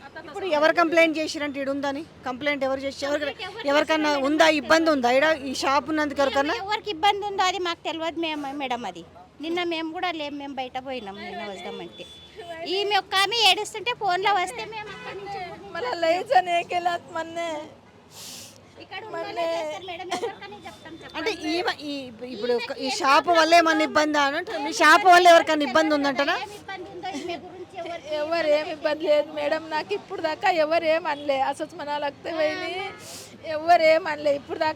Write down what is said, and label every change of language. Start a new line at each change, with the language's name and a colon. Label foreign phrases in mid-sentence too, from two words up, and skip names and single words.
Telugu: ఇప్పుడు ఎవరు కంప్లైంట్ చేసిరంటే ఈడు ఉందని? కంప్లైంట్ ఎవరు చేసి ఎవరికన్నా ఉందా? ఇబ్బంది ఉందా ఈడ ఈ షాప్ ఉన్నందుకు? ఎవరికన్నా ఎవరికి ఇబ్బంది ఉందో అది మాకు తెలియదు మేడం. అది నిన్న మేము కూడా లేము, మేము బయట పోయినాం నిన్న వద్దామంటే. ఈమె ఒక్క ఆమె ఏడుస్తుంటే ఫోన్లో వస్తే మేము అక్కడి నుంచి
Marathi: मला लय जण हे केलात म्हणणे.
Telugu: ఇక్కడ ఉన్నోళ్ళే చేస్తారు మేడం, ఎవరికని చెప్తాం అంటే ఇప్పుడు ఈ షాప్ వల్ల ఏమన్నా ఇబ్బంది అంటే మీ షాప్ వల్ల ఎవరికైనా ఇబ్బంది ఉందంటారా? ఏమి ఇబ్బంది ఉందో ఈమె గురించి ఎవరు ఏమి ఇబ్బంది లేదు మేడం, నాకు ఇప్పుడు దాకా ఎవరు ఏమనలే. అసలు మనాలక్తే పోయి ఎవరు ఏమనలే ఇప్పుడు దాకా.